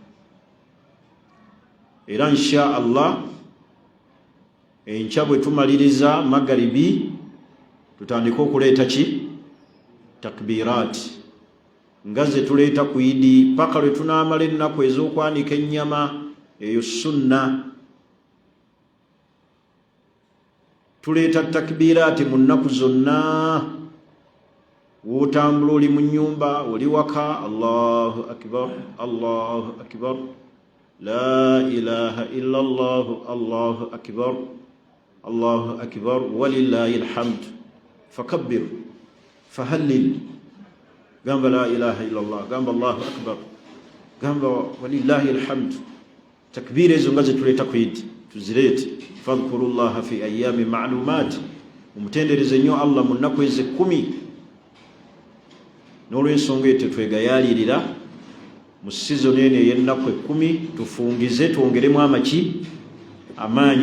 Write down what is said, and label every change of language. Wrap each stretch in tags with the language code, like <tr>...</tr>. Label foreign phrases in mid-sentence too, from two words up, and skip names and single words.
<lg>Era</lg> <ar>إن شاء الله</ar> <lg>enkya bwe tumaliriza magaribi tutandika okuleeta ki takbirat nga ze tuleeta ku Idi paka lwe tunaamala ennaku ez'okwanika ennyama eyo sunna. Tuleeta takbirati mu nnaku zonna. Wotambula oli mu nnyumba oli waka,</lg> <ar>الله أكبر الله أكبر لا إله إلا الله الله أكبر الله أكبر ولله الحمد فكبر فهلل.</ar> <lg>Gamba</lg> <ar>لا إله إلا الله,</ar> <lg>gamba</lg> <ar>الله أكبر,</ar> <lg>gamba</lg> <ar>ولله الحمد.</ar> <lg>Takbira ezo nga ze tuleeta ku Idi tuzireete.</lg> <ar>فاذكروا الله في أيام معلومات,</ar> <lg>umutendereze nnyo Allah mu nnaku ezo 10. N'olw'ensonga eyo tetwegayaalirira mu sizoni eno ey'ennaku 10 tufungize twongeremu amaki amaanyi.</lg>